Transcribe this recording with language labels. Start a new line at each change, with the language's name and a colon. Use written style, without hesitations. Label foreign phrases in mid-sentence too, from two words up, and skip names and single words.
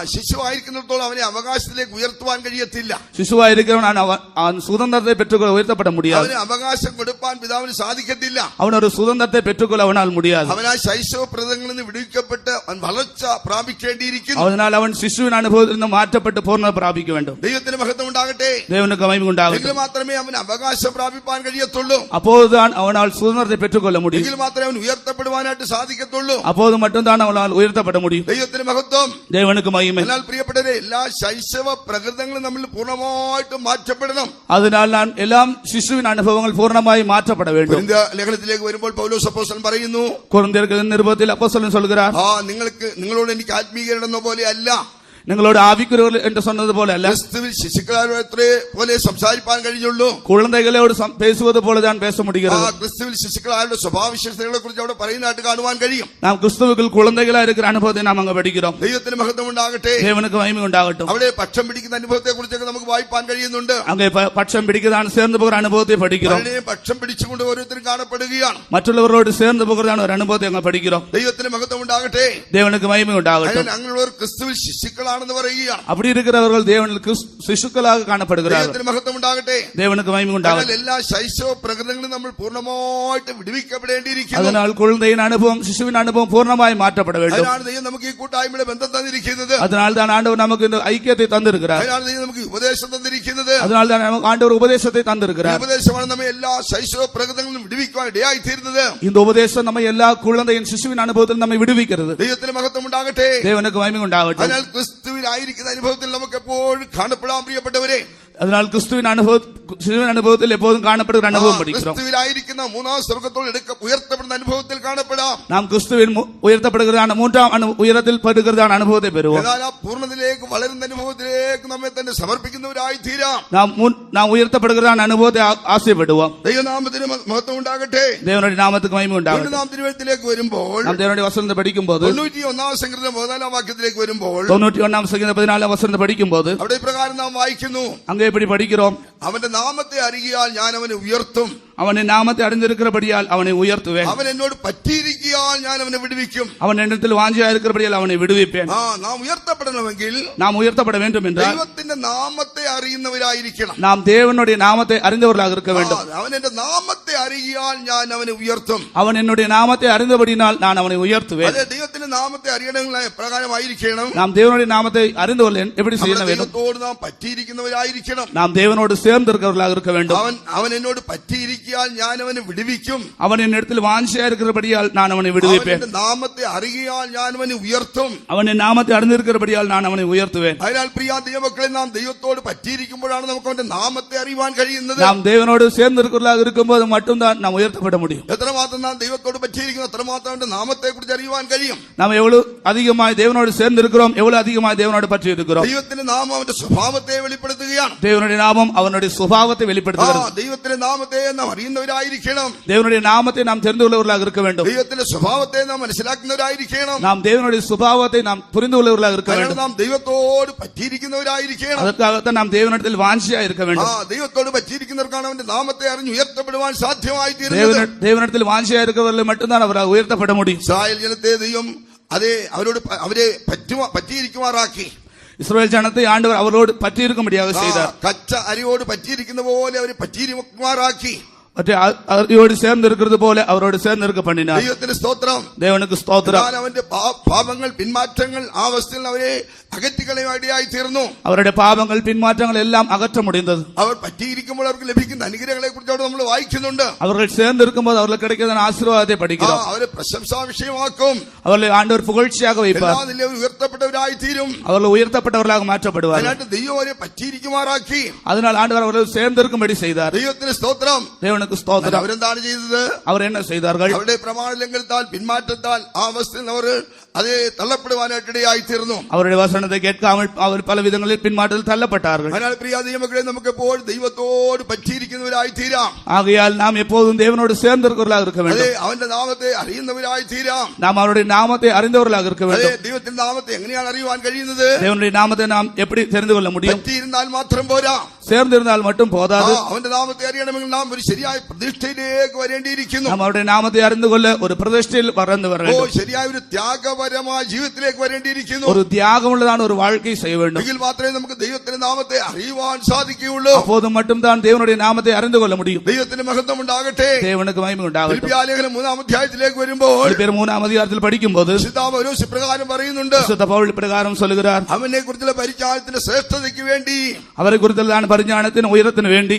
Malayalam: ശിശുവായിരിക്കുന്നിടത്തോളം അവനെ അവകാശത്തിലേക്ക് ഉയർത്തുവാൻ കഴിയത്തില്ല.
Tamil: சிசுவா இருக்கிறவன் அவன் சுதந்திரத்தை பெற்றுக்கொள்ள உயர்த்தப்பட முடியாது.
Malayalam: അവന് അവകാശം കൊടുപ്പാൻ പിതാവിന് സാധിക്കത്തില്ല.
Tamil: அவன் ஒரு சுதந்திரத்தை பெற்றுக்கொள்ள அவனால் முடியாது.
Malayalam: അവൻ ആ ശൈശവ പ്രകൃതങ്ങളിൽ നിന്ന് വിടുവിക്കപ്പെട്ട് അവൻ വളർച്ച പ്രാപിക്കേണ്ടിയിരിക്കുന്നു.
Tamil: அதனால் அவன் சிசுவின் அனுபவத்தில் இருந்து மாற்றப்பட்டு பூர்ண பிராபிக்க வேண்டும்.
Malayalam: ദൈവത്തിന് മഹത്വം ഉണ്ടാകട്ടെ.
Tamil: தேவனுக்கு மகிமை உண்டாகட்டும்.
Malayalam: എങ്കിൽ മാത്രമേ അവന് അവകാശം പ്രാപിപ്പാൻ കഴിയത്തുള്ളൂ.
Tamil: அப்போதுதான் அவனால் சுதந்திரத்தை பெற்றுக்கொள்ள முடியும்.
Malayalam: എങ്കിൽ മാത്രമേ അവൻ ഉയർത്തപ്പെടുവാനായിട്ട് സാധിക്കത്തുള്ളൂ.
Tamil: அப்போது மட்டும்தான் மட்டும்தான் அவனால் உயர்த்தப்பட முடியும்.
Malayalam: ദൈവത്തിന് മഹത്വം.
Tamil: தேவனுக்கு மகிமை.
Malayalam: എന്നാൽ പ്രിയപ്പെട്ടവരെ, എല്ലാ ശൈശവ പ്രകൃതങ്ങളും നമ്മൾ പൂർണ്ണമായിട്ടും മാറ്റപ്പെടണം.
Tamil: അതിനാൽ நான் எல்லாம் சிசுவின் அனுபவங்கள் பூர்ணமாய் மாற்றப்பட வேண்டும்.
Malayalam: കൊരിന്ത്യ ലേഖനത്തിലേക്ക് വരുമ്പോൾ പൗലോസ് അപ്പോസ്തലൻ പറയുന്നു,
Tamil: கொரிந்தியர்கள் நிருபத்தில் அப்போஸ்தலன் சொல்கிறார்,
Malayalam: നിങ്ങളോട് എനിക്ക് ആത്മീയരെന്ന പോലെ അല്ല, നിങ്ങളോട് ആവിക്കുരവർ എന്ന്
Tamil: சொன்னது போல அல்ல,
Malayalam: ക്രിസ്തുവിൽ ശിശുക്കളെ പോലെ സംസാരിപ്പാൻ കഴിഞ്ഞുള്ളൂ.
Tamil: കുഴந்தைகளோடு பேசுவது போல தான் பேச முடிகிறது.
Malayalam: ക്രിസ്തുവിൽ ശിശുക്കളുടെ സ്വഭാവവിശേഷതകളെ കുറിച്ച് അവിടെ പറയുന്നതായിട്ട് കാണുവാൻ കഴിയും.
Tamil: நாம் கிறிஸ்துவுக்குள் குழந்தைகளா இருக்கிற அனுபவத்தை நாம் அங்க படிக்கிறோம்.
Malayalam: ദൈവത്തിന് മഹത്വം ഉണ്ടാകട്ടെ.
Tamil: தேவனுக்கு மகிமை உண்டாகட்டும்.
Malayalam: അവിടെ പക്ഷം പിടിക്കുന്ന അനുഭവത്തെ കുറിച്ചൊക്കെ നമുക്ക് വായിപ്പാൻ കഴിയുന്നുണ്ട്.
Tamil: அங்கே பட்சம் பிடிக்கதான் சேர்ந்து போகிற அனுபவத்தை படிக்கிறோம்.
Malayalam: പക്ഷം പിടിച്ചുകൊണ്ട് ഓരോരുത്തരും കാണപ്പെടുകയാണ്.
Tamil: மற்றவர்களோடு சேர்ந்து போகிறதான ஒரு அனுபவத்தை அங்க படிக்கிறோம்.
Malayalam: ദൈവത്തിന് മഹത്വം ഉണ്ടാകട്ടെ.
Tamil: தேவனுக்கு மகிமை உண்டாகட்டும்.
Malayalam: അങ്ങനെയുള്ളവർ ക്രിസ്തുവിൽ ശിശുക്കളാണെന്ന് പറയുകയാണ്.
Tamil: அப்படி இருக்கிறவர்கள் தேவனுக்கு சிசுக்களாக காணப்படுகிறார்கள்.
Malayalam: ദൈവത്തിന് മഹത്വം ഉണ്ടാകട്ടെ.
Tamil: தேவனுக்கு மகிமை உண்டாகட்டும்.
Malayalam: എല്ലാ ശൈശവ പ്രകൃതങ്ങളും നമ്മൾ പൂർണ്ണമായിട്ട് വിടുവിക്കപ്പെടേണ്ടിയിരിക്കുന്നു.
Tamil: அதனால் குழந்தையின் அனுபவம் சிசுவின் அனுபவம் பூர்ணமாய் மாற்றப்பட வேண்டும்.
Malayalam: അതിനാണ് ദൈവം നമുക്ക് ഈ കൂട്ടായ്മയുടെ ബന്ധം തന്നിരിക്കുന്നത്.
Tamil: அதனால் தான் ஆண்டவர் நமக்கு இந்த ஐக்கியத்தை தந்திருக்கிறார்.
Malayalam: അതിനാണ് ദൈവം നമുക്ക് ഉപദേശം തന്നിരിക്കുന്നത്.
Tamil: அதனால் தான் நமக்கு ஆண்டவர் உபதேசத்தை தந்திருக்கிறார்.
Malayalam: ഉപദേശമാണ് നമ്മെ എല്ലാ ശൈശവ പ്രകൃതങ്ങളും വിടുവിക്കുവാൻ ഇടയായി തീരുന്നത്.
Tamil: இந்த உபதேசம் நம்ம எல்லா குழந்தையின் சிசுவின் அனுபவத்தில் நம்மை விடுவிக்கிறது.
Malayalam: ദൈവത്തിന് മഹത്വം ഉണ്ടാകട്ടെ.
Tamil: தேவனுக்கு மகிமை உண்டாகட்டும்.
Malayalam: അതിനാൽ ക്രിസ്തുവിലായിരിക്കുന്ന അനുഭവത്തിൽ നമുക്ക് എപ്പോഴും കാണപ്പെടാൻ പ്രിയപ്പെട്ടവരെ,
Tamil: அதனால் கிறிஸ்துவின் அனுபவத்தில் எப்போதும் காணப்படுகிற அனுபவம் படிக்கிறோம்.
Malayalam: ക്രിസ്തുവിലായിരിക്കുന്ന മൂന്നാം സ്വർഗ്ഗത്തോട് ഉയർത്തപ്പെടുന്ന അനുഭവത്തിൽ കാണപ്പെടാം.
Tamil: நாம் கிறிஸ்துவின் உயர்த்தப்படுகிறதான மூன்றாம் உயரத்தில் படுகிறதான அனுபவத்தை பெறுவோம்.
Malayalam: എന്നാൽ ആ പൂർണ്ണതയിലേക്ക് വളരുന്ന അനുഭവത്തിലേക്ക് നമ്മെ തന്നെ സമർപ്പിക്കുന്നവരായി തീരാം.
Tamil: நாம் உயர்த்தப்படுகிறதான அனுபவத்தை ஆசைப்படுவோம்.
Malayalam: ദൈവനാമത്തിന് മഹത്വം ഉണ്ടാകട്ടെ.
Tamil: தேவனுடைய നാമத்துக்கு மகிமை உண்டாகட்டும்.
Malayalam: നാം തിരുവചനത്തിലേക്ക് വരുമ്പോൾ,
Tamil: நாம் தேவனுடைய வசனத்தை படிக்கும்போது
Malayalam: 91 സങ്കീർത്തനം 14 വാക്യത്തിലേക്ക് വരുമ്പോൾ
Tamil: 91 சங்கீதம் 14 வசனத்தை படிக்கும்போது
Malayalam: അവിടെ ഇപ്രകാരം നാം വായിക്കുന്നു,
Tamil: அங்கே எப்படி படிக்கிறோம்?
Malayalam: അവന്റെ നാമത്തെ അറിയാൽ ഞാൻ അവനെ ഉയർത്തും,
Tamil: அவனை நாமத்தை அறிந்திருக்கிறபடியால் அவனை உயர்த்துவேன்,
Malayalam: അവൻ എന്നോട് പറ്റിയിരിക്കാൻ ഞാൻ അവനെ വിടുവിക്കും,
Tamil: அவன் என்னிடத்தில் வாஞ்சியா இருக்கிறபடியால் அவனை விடுவிப்பேன்.
Malayalam: നാം ഉയർത്തപ്പെടണമെങ്കിൽ
Tamil: நாம் உயர்த்தப்பட வேண்டும் என்றால்
Malayalam: ദൈവത്തിന്റെ നാമത്തെ അറിയുന്നവരായിരിക്കണം.
Tamil: நாம் தேவனுடைய நாமத்தை அறிந்தவர்களாக இருக்க வேண்டும்.
Malayalam: അവൻ എന്റെ നാമത്തെ അറിയാൽ ഞാൻ അവനെ ഉയർത്തും,
Tamil: அவன் என்னுடைய நாமத்தை அறிந்தபடினால் நான் அவனை உயர்த்துவேன்.
Malayalam: അതെ, ദൈവത്തിന്റെ നാമത്തെ അറിയണമെങ്കിൽ എപ്രകാരമായിരിക്കണം?
Tamil: நாம் தேவனுடைய நாமத்தை அறிந்தவர்கள் எப்படி செய்ய வேண்டும்?
Malayalam: ദൈവത്തോട് നാം പറ്റിയിരിക്കുന്നവരായിരിക്കണം.
Tamil: நாம் தேவனோடு சேர்ந்து இருக்கிறவர்களாக இருக்க வேண்டும்.
Malayalam: അവൻ എന്നോട് പറ്റിയിരിക്കാൻ ഞാൻ അവനെ വിടുവിക്കും,
Tamil: அவன் என்னிடத்தில் வாஞ்சியா இருக்கிறபடியால் நான் அவனை விடுவிப்பேன்.
Malayalam: നാമത്തെ അറിയാൽ ഞാൻ അവനെ ഉയർത്തും,
Tamil: அவன் என் நாமத்தை அறிந்திருக்கிறபடியால் நான் അവனை உயர்த்துவேன்.
Malayalam: അതിനാൽ പ്രിയ ദൈവമക്കളെ, നാം ദൈവത്തോട് പറ്റിയിരിക്കുമ്പോഴാണ് നമുക്ക് അവന്റെ നാമത്തെ അറിയുവാൻ കഴിയുന്നത്.
Tamil: நாம் தேவனோடு சேர்ந்து இருக்கிறவர்களாக இருக்கும்போது மட்டும்தான் நாம் உயர்த்தப்பட முடியும்.
Malayalam: എത്രമാത്രം നാം ദൈവത്തോട് പറ്റിയിരിക്കുന്നു അത്രമാത്രം അവന്റെ നാമത്തെ കുറിച്ച് അറിയുവാൻ കഴിയും.
Tamil: நாம் எவ்வளவு அதிகமாய் தேவனோடு சேர்ந்து இருக்கிறோம், எவ்வளவு அதிகமாய் தேவனோடு பற்றி இருக்கிறோம்.
Malayalam: ദൈവത്തിന്റെ നാമം അവന്റെ സ്വഭാവത്തെ വെളിപ്പെടുത്തുകയാണ്.
Tamil: தேவனுடைய நாமம் அவனுடைய சுபாவத்தை வெளிப்படுத்துகிறது.
Malayalam: ദൈവത്തിന്റെ നാമത്തെ നാം അറിയുന്നവരായിരിക്കണം.
Tamil: தேவனுடைய நாமத்தை நாம் தெரிந்து கொள்ளவர்களாக இருக்க வேண்டும்.
Malayalam: ദൈവത്തിന്റെ സ്വഭാവത്തെ നാം മനസ്സിലാക്കുന്നവരായിരിക്കണം.
Tamil: நாம் தேவனுடைய சுபாவத்தை நாம் புரிந்து கொள்ளவர்களாக இருக்க வேண்டும்.
Malayalam: നാം ദൈവത്തോട് പറ്റിയിരിക്കുന്നവരായിരിക്കണം.
Tamil: அதற்காகத்தான் நாம் தேவனிடத்தில் வாஞ்சியா இருக்க வேண்டும்.
Malayalam: ദൈവത്തോട് പറ്റിയിരിക്കുന്നവർക്കാണ് അവന്റെ നാമത്തെ അറിഞ്ഞ് ഉയർത്തപ്പെടുവാൻ സാധ്യമായി തീരുന്നത്.
Tamil: தேவனிடத்தில் வாஞ்சியா இருக்கிறவர்கள் மட்டும்தான் அவரால் உயர்த்தப்பட முடியும்.
Malayalam: ഇസ്രായേൽ ജനത്തെ ദൈവം അവരെ പറ്റിയിരിക്കുമാറാക്കി.
Tamil: இஸ்ரவேல் ஜனத்தை ஆண்டவர் அவரோடு பற்றியிருக்கும்படியாக செய்தார்.
Malayalam: കച്ച അരിയോട് പറ്റിയിരിക്കുന്ന പോലെ അവരെ പറ്റിയിരിക്കുമാറാക്കി.
Tamil: மற்ற அரியோடு சேர்ந்து இருக்கிறது போல அவரோடு சேர்ந்து இருக்க பண்ணினார்.
Malayalam: ദൈവത്തിന് സ്തോത്രം.
Tamil: தேவனுக்கு ஸ்தோத்திரம்.
Malayalam: അവന്റെ പാപങ്ങൾ പിന്മാറ്റങ്ങൾ ആ അവസ്ഥയിൽ അവരെ അകറ്റിക്കളയായി തീർന്നു.
Tamil: அவருடைய பாவங்கள் பின்மாற்றங்கள் எல்லாம் அகற்ற முடிந்தது.
Malayalam: അവർ പറ്റിയിരിക്കുമ്പോൾ അവർക്ക് ലഭിക്കുന്ന അനുഗ്രഹങ്ങളെ കുറിച്ച് അവിടെ നമ്മൾ വായിക്കുന്നുണ്ട്.
Tamil: அவர்கள் சேர்ந்து இருக்கும்போது அவர்களுக்கு கிடைக்கிற ஆசீர்வாதத்தை படிக்கிறோம்.
Malayalam: അവരെ പ്രശംസാ വിഷയമാക്കും.
Tamil: அவர்களை ஆண்டவர் புகழ்ச்சியாக வைப்பார்.
Malayalam: ഉയർത്തപ്പെട്ടവരായി തീരും.
Tamil: அவர்கள் உயர்த்தப்பட்டவர்களாக மாற்றப்படுவார்.
Malayalam: അതിനായിട്ട് ദൈവം അവരെ പറ്റിയിരിക്കുമാറാക്കി.
Tamil: அதனால் ஆண்டவர் அவர்கள் சேர்ந்து இருக்கும்படி செய்தார்.
Malayalam: ദൈവത്തിന് സ്തോത്രം.
Tamil: தேவனுக்கு ஸ்தோத்திரம்.
Malayalam: അവരെന്താണ് ചെയ്തത്?
Tamil: அவர் என்ன செய்தார்கள்?
Malayalam: അവരുടെ പ്രമാണ ലംഘനത്താൽ പിന്മാറ്റത്താൽ ആ അവസ്ഥയിൽ അവർ അതേ തള്ളപ്പെടുവാനായിട്ടിടയായി തീർന്നു.
Tamil: அவருடைய வசனத்தை கேட்காமல் அவர் பல விதங்களில் பின்மாற்றத்தில் தள்ளப்பட்டார்கள்.
Malayalam: അതിനാൽ പ്രിയ ദൈവമക്കളെ, നമുക്ക് എപ്പോഴും ദൈവത്തോട് പറ്റിയിരിക്കുന്നവരായി തീരാം.
Tamil: ஆகையால் நாம் எப்போதும் தேவனோடு சேர்ந்து இருக்கிறவர்களாக இருக்க வேண்டும்.
Malayalam: അവന്റെ നാമത്തെ അറിയുന്നവരായി തീരാം.
Tamil: நாம் அவருடைய நாமத்தை அறிந்தவர்களாக இருக்க வேண்டும்.
Malayalam: ദൈവത്തിന്റെ നാമത്തെ എങ്ങനെയാണ് അറിയുവാൻ കഴിയുന്നത്?
Tamil: தேவனுடைய நாமத்தை நாம் எப்படி தெரிந்து கொள்ள முடியும்?
Malayalam: പറ്റിയിരുന്നാൽ മാത്രം പോരാ,
Tamil: சேர்ந்திருந்தால் மட்டும் போதாது.
Malayalam: അവന്റെ നാമത്തെ അറിയണമെങ്കിൽ നാം ഒരു ശരിയായ പ്രതിഷ്ഠയിലേക്ക് വരേണ്ടിയിരിക്കുന്നു.
Tamil: நாம் அவருடைய நாமத்தை அறிந்து கொள்ள ஒரு பிரதிஷ்டையில் வளர்ந்து வர வேண்டும்.
Malayalam: ശരിയായ ഒരു ത്യാഗപരമായ ജീവിതത്തിലേക്ക് വരേണ്ടിയിരിക്കുന്നു.
Tamil: ஒரு தியாகமுள்ளதான ஒரு வாழ்க்கை செய்ய வேண்டும்.
Malayalam: എങ്കിൽ മാത്രമേ നമുക്ക് ദൈവത്തിന്റെ നാമത്തെ അറിയുവാൻ സാധിക്കുകയുള്ളൂ.
Tamil: அப்போது மட்டும்தான் தேவனுடைய நாமத்தை அறிந்து கொள்ள முடியும்.
Malayalam: ദൈവത്തിന് മഹത്വം ഉണ്ടാകട്ടെ.
Tamil: தேவனுக்கு மகிமை உண்டாகட்டும்.
Malayalam: ഫിലിപ്പിയർ 3-ാം അധ്യായത്തിലേക്ക് വരുമ്പോൾ
Tamil: 3-ാം அதிகாரத்தில் படிக்கும்போது
Malayalam: പൗലോസ് ഇപ്രകാരം പറയുന്നുണ്ട്.
Tamil: பவுல் பிரகாரம் சொல்லுகிறார்,
Malayalam: അവനെ കുറിച്ചുള്ള പരിചാരത്തിന്റെ ശ്രേഷ്ഠതയ്ക്ക് വേണ്ടി
Tamil: அவரை குறித்துள்ள பரிஞானத்தின் உயரத்தின் வேண்டி